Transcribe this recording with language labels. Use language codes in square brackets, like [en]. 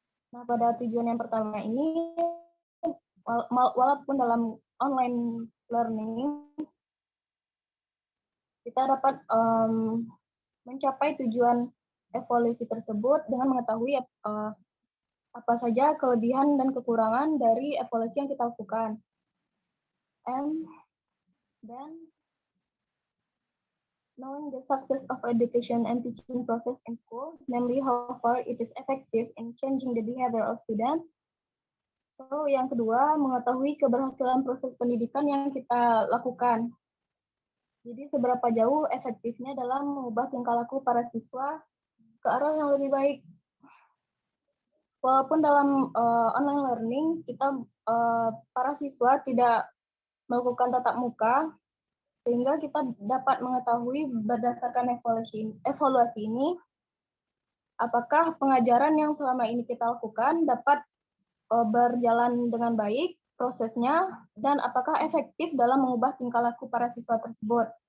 [id] Nah, pada tujuan yang pertama ini, walaupun dalam online learning, kita dapat mencapai tujuan evaluasi tersebut dengan mengetahui apa saja kelebihan dan kekurangan dari evaluasi yang kita lakukan. [en] And then, knowing the success of education and teaching process in school, namely how far it is effective in changing the behavior of students. [id] So, yang kedua, mengetahui keberhasilan proses pendidikan yang kita lakukan. Jadi, seberapa jauh efektifnya dalam mengubah tingkah laku para siswa ke arah yang lebih baik. Walaupun dalam online learning, kita para siswa tidak melakukan tatap muka, sehingga kita dapat mengetahui berdasarkan evaluasi ini, apakah pengajaran yang selama ini kita lakukan dapat berjalan dengan baik prosesnya, dan apakah efektif dalam mengubah tingkah laku para siswa tersebut.